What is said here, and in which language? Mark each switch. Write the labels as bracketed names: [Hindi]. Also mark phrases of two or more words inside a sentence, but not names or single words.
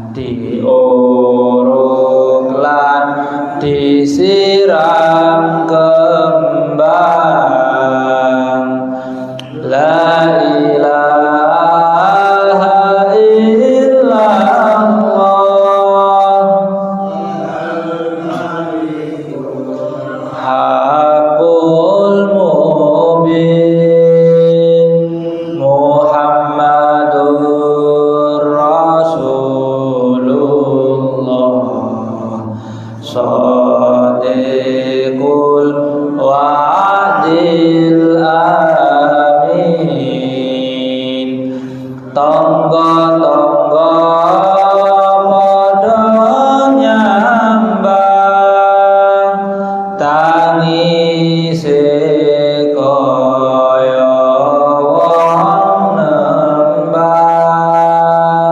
[Javanese] diuruk lan disiram kembang. [Arabic] لا إله إلا الله الحق المبين. محمد رسول الله صادق الوعد الأمين. [Javanese] Tangga-tangga padha nyambang, tangise kaya wong nembang.